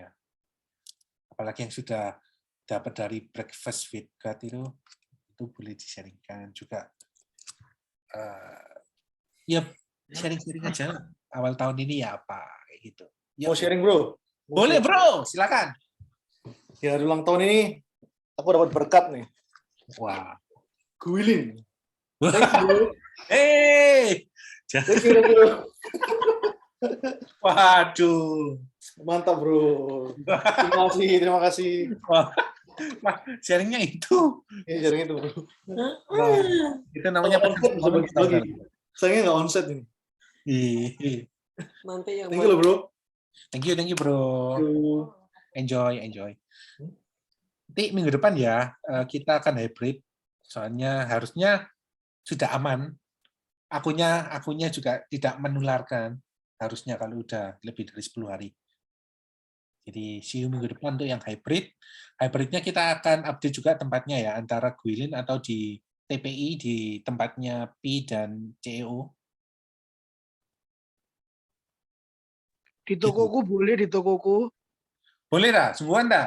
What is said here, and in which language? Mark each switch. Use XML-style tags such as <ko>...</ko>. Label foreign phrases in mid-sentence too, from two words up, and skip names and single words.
<id>Apalagi yang sudah dapat dari Breakfast with God itu boleh di-sharingkan juga. Ya sharing-sharing aja awal tahun ini ya apa kayak gitu. Mau sharing bro? Boleh bro, silakan. Di hari ulang tahun ini aku dapat berkat nih. Wah. Guiling.</id> <en>Thank you, bro.</en> <id>Waduh. Mantap bro. Terima kasih. Wah, sharingnya itu. Iya, sharing itu bro. Itu namanya sayangnya nggak onset ini. Nanti yang</id> <en>Thank you loh, bro. Thank you bro. Enjoy.</en> <id>Nanti minggu depan ya kita akan hybrid. Soalnya harusnya sudah aman. Akunya juga tidak menularkan. Harusnya kalau udah lebih dari 10 hari. Jadi</id> <en>see you</en> <id>minggu depan untuk yang hybrid. Hybridnya kita akan update juga tempatnya ya, antara Guilin atau di TPI di tempatnya P dan CEO. Di tokoku boleh, di tokoku. Boleh dah, sungguhan dah.</id>